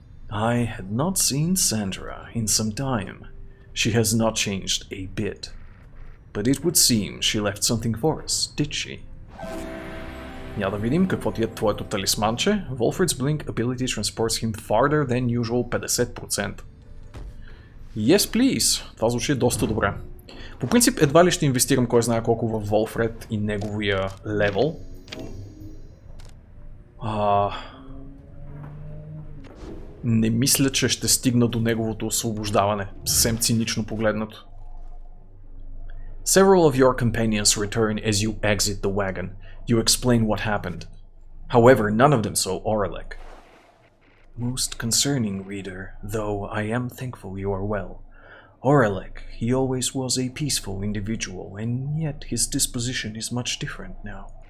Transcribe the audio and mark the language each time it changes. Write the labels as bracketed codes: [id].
[en] I had not seen Sandra in some time. She has not changed a bit. But it would seem she left something for us, did she? [bg] Я да видим какво ти е твоето талисманче. [en] Wolfred's Blink ability transports him farther than usual 50%. Yes, please. [bg] Това звучи доста добре. По принцип едва ли ще инвестирам кой знае колко в Волфред и неговия левел. Не мисля, че ще стигна до неговото освобождаване. Съвсем цинично погледнато. [en] Several of your companions return as you exit the wagon. You explain what happened. However, none of them saw Oralek. Most concerning, reader, though I am thankful you are well. Oralek, he always was a peaceful individual, and yet his disposition is much different now.